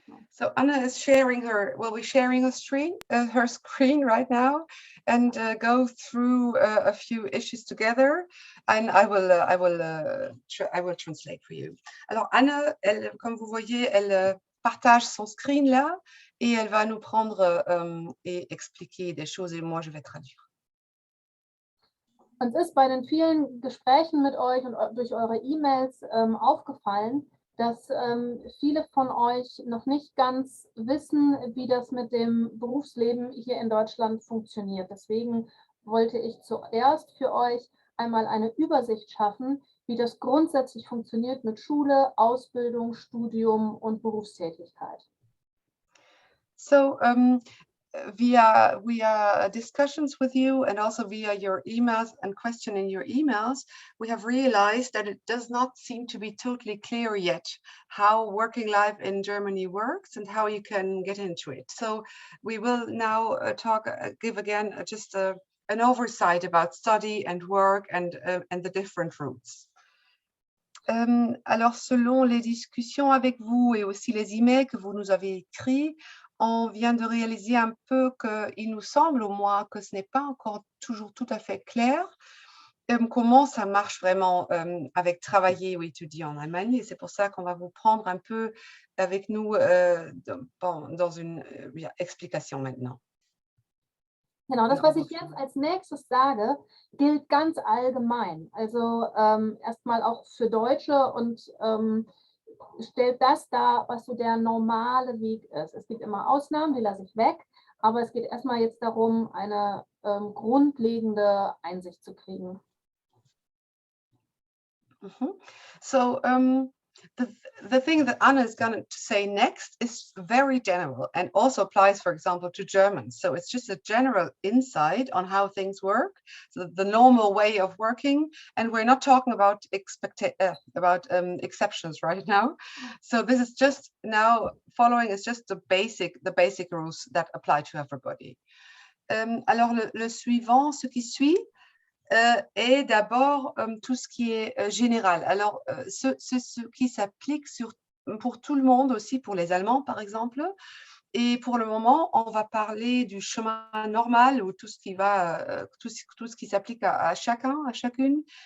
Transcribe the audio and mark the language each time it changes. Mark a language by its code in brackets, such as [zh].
[en] So Anna is sharing her screen right now, and go through a few issues together, and I will translate for you. [fr] Alors Anna, comme vous voyez, elle partage son screen là, et elle va nous prendre et expliquer des choses, et moi je vais traduire. [de] Uns ist bei den vielen Gesprächen mit euch und durch eure E-Mails aufgefallen, dass viele von euch noch nicht ganz wissen, wie das mit dem Berufsleben hier in Deutschland funktioniert. Deswegen wollte ich zuerst für euch einmal eine Übersicht schaffen, wie das grundsätzlich funktioniert mit Schule, Ausbildung, Studium und Berufstätigkeit. [en] So via discussions with you and also via your emails and questioning your emails, we have realized that it does not seem to be totally clear yet how working life in Germany works and how you can get into it. So we will now give again just an oversight about study and work and the different routes. [fr] Alors, selon les discussions avec vous et aussi les emails que vous nous avez écrits, on vient de réaliser un peu qu'il nous semble au moins que ce n'est pas encore toujours tout à fait clair comment ça marche vraiment avec travailler ou étudier en Allemagne. Et c'est pour ça qu'on va vous prendre un peu avec nous dans une explication maintenant. [de] Genau, das, was ich jetzt als nächstes sage, gilt ganz allgemein. Also erstmal auch für Deutsche und stellt das dar, was so der normale Weg ist. Es gibt immer Ausnahmen, die lasse ich weg, aber es geht erstmal jetzt darum, eine grundlegende Einsicht zu kriegen. [en] So the thing that Anna is going to say next is very general and also applies, for example, to German. So it's just a general insight on how things work, so the normal way of working, and we're not talking about exceptions right now. So this is just now following is just the basic rules that apply to everybody. [fr] Alors le suivant, ce qui suit. Et d'abord tout ce qui est général. Alors, ce qui s'applique pour tout le monde aussi, pour les Allemands par exemple. Et pour le moment, on va parler du chemin normal ou tout ce qui s'applique à chacun, à chacune.